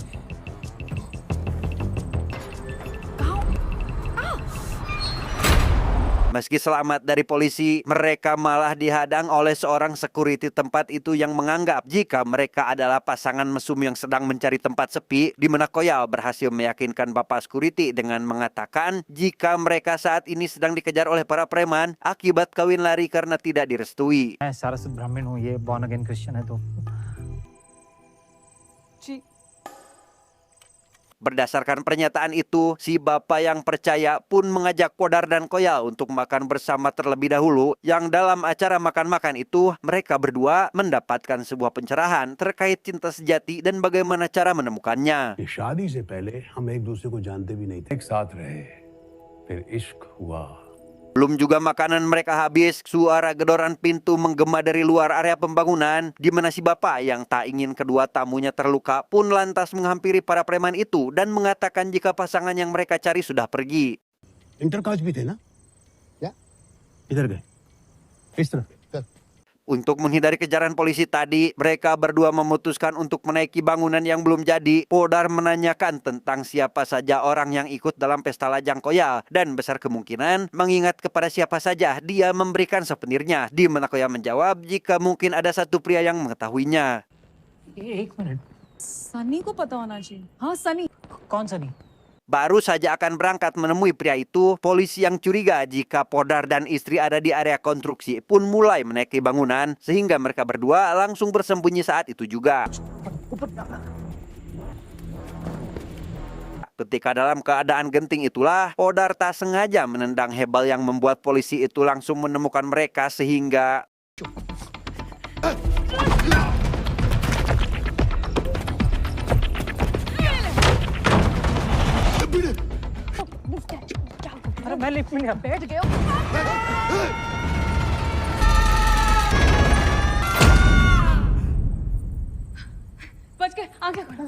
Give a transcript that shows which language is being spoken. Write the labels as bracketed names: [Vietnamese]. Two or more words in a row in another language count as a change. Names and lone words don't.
[Indonesian] Meski selamat dari polisi, mereka malah dihadang oleh seorang security tempat itu yang menganggap jika mereka adalah pasangan mesum yang sedang mencari tempat sepi, di mana Koyal berhasil meyakinkan bapak security dengan mengatakan jika mereka saat ini sedang dikejar oleh para preman akibat kawin lari karena tidak direstui. [Hindi] मैं सारस्वत ब्राह्मण हूँ, ये [English] born again Christian [Hindi] है तो। [Indonesian] Berdasarkan pernyataan itu, si bapak yang percaya pun mengajak Podar dan Koyal untuk makan bersama terlebih dahulu, yang dalam acara makan-makan itu mereka berdua mendapatkan sebuah pencerahan terkait cinta sejati dan bagaimana cara menemukannya. [Hindi] शादी से पहले हम एक दूसरे को जानते भी नहीं थे, एक साथ रहे, फिर इश्क हुआ. [Indonesian] Belum juga makanan mereka habis, suara gedoran pintu menggema dari luar area pembangunan, di mana si bapak yang tak ingin kedua tamunya terluka pun lantas menghampiri para preman itu dan mengatakan jika pasangan yang mereka cari sudah pergi. [Hindi] इंटरकास्ट भी थे ना? या? इधर गए. इस तरफ. [Indonesian] Untuk menghindari kejaran polisi tadi, mereka berdua memutuskan untuk menaiki bangunan yang belum jadi. Podar menanyakan tentang siapa saja orang yang ikut dalam pesta lajang Koyal dan besar kemungkinan mengingat kepada siapa saja dia memberikan souvenirnya. Di mana Koyal menjawab jika mungkin ada satu pria yang mengetahuinya. [Hindi] एक मिनट, सनी को पता होना चाहिए। हाँ सनी। कौन सा नहीं? [Indonesian] Baru saja akan berangkat menemui pria itu, polisi yang curiga jika Podar dan istri ada di area konstruksi pun mulai menaiki bangunan sehingga mereka berdua langsung bersembunyi saat itu juga. Ketika dalam keadaan genting itulah, Podar tak sengaja menendang hebel yang membuat polisi itu langsung menemukan mereka sehingga [Hindi] अरे मैं लिफ्ट में गया. बैठ गए हो? बच गए, आंखें खोलो।